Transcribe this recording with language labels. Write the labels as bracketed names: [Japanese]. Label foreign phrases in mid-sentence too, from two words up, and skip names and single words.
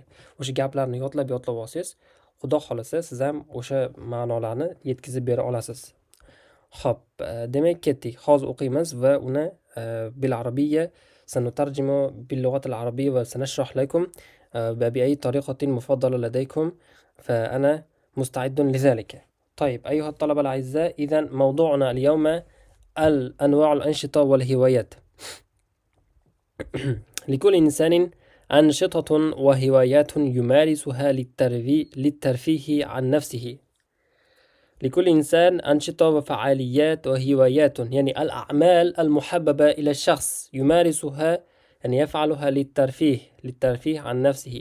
[Uzbek] O'sha gaplarni yodlab olsangiz, Xudo xolasa siz ham o'sha ma'nolarni yetkazib bera olasiz. Xo'p, demak ketdik. Hozir o'qiymiz va uni [Arabic] بالعربية سنترجم باللغة العربية وسنشرح لكم بأي طريقة مفضلة لديكم فأنا مستعد لذلك. طيب أيها الطلبة الأعزاء، إذا موضوعنا اليوم الأنواع الأنشطة والهوايات. لكل إنسان أنشطة وهوايات يمارسها للترفيه عن نفسه. لكل إنسان أنشطة وفعاليات وهوايات، يعني الأعمال المحببة إلى الشخص يمارسها، يعني يفعلها للترفيه عن نفسه.